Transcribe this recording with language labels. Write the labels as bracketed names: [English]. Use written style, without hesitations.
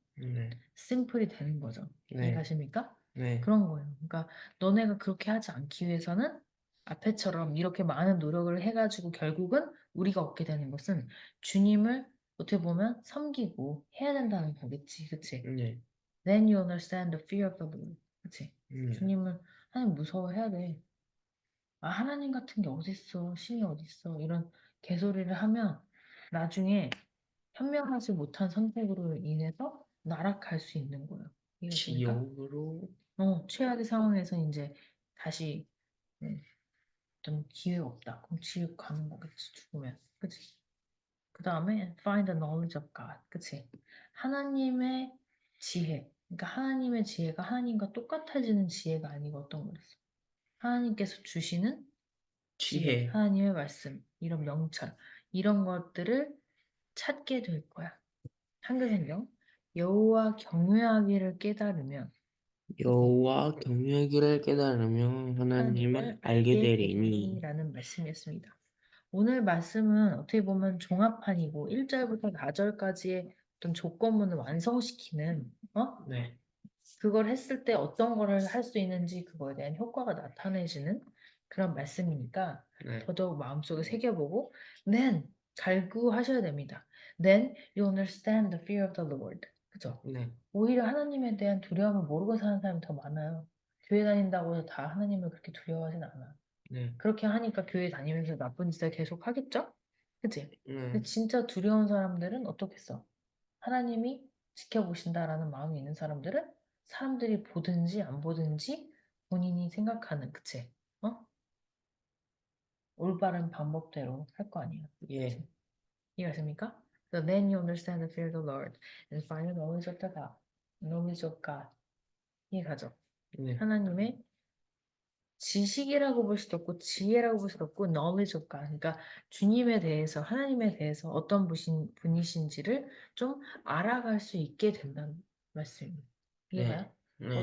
[Korean] 네. 심플이 되는 거죠. 네. 이해가십니까? 네. 그런 거예요. 그러니까 너네가 그렇게 하지 않기 위해서는 앞에처럼 이렇게 많은 노력을 해가지고 결국은 우리가 얻게 되는 것은 주님을 어떻게 보면 섬기고 해야 된다는 거겠지. 그치? 네. [English] Then you understand the fear of the Lord. [Korean] 그치? 네. 주님을 하나님 무서워해야 돼. 아, 하나님 같은 게 어딨어? 신이 어딨어? 이런 개소리를 하면 나중에 현명하지 못한 선택으로 인해서 나락할 수 있는 거예요. 이해가십니까? 지옥으로. 최악의 상황에서 이제 다시 어떤 기회가 없다. 그럼 지옥 가는 거겠지, 죽으면. 그치? [English] 그 다음에 find the knowledge of God. [Korean] 그치? 하나님의 지혜. 그러니까 하나님의 지혜가 하나님과 똑같아지는 지혜가 아니고 어떤 거였어? 하나님께서 주시는 지혜, 지혜. 하나님의 말씀, 이런 명철, 이런 것들을 찾게 될 거야. 한글성경 여호와 경외하기를 깨달으면 여호와 경외하기를 깨달으면 하나님을 하나님을 알게 알게 되리니. 되리라는 말씀이었습니다. 오늘 말씀은 어떻게 보면 종합판이고 1절부터 4절까지의 어떤 조건문을 완성시키는 네. 그걸 했을 때 어떤 거를 할 수 있는지 그거에 대한 효과가 나타내지는 그런 말씀이니까 네. 더더욱 마음속에 새겨보고 then 갈구하셔야 됩니다. [English] Then you understand the fear of the Lord. [Korean] 그죠? 네. 오히려 하나님에 대한 두려움을 모르고 사는 사람이 더 많아요. 교회 다닌다고 해서 다 하나님을 그렇게 두려워하진 않아. 네. 그렇게 하니까 교회 다니면서 나쁜 짓을 계속 하겠죠? 그치? 근데 네. 진짜 두려운 사람들은 어떻겠어? 하나님이 지켜보신다라는 마음이 있는 사람들은 사람들이 보든지 안 보든지 본인이 생각하는, 그치? 올바른 방법대로 할 거 아니에요. 예. 그치? 이해가십니까? [English] So then you understand the fear of the Lord and find the knowledge of the God. Knowledge of God. 이해가죠? [Korean] 네. 하나님의 지식이라고 볼 수도 없고 지혜라고 볼 수도 없고 [English] knowledge of God. [Korean] 그러니까 주님에 대해서 하나님에 대해서 어떤 분이신지를 좀 알아갈 수 있게 된다는 말씀입니다. 이해가요? 네. 네.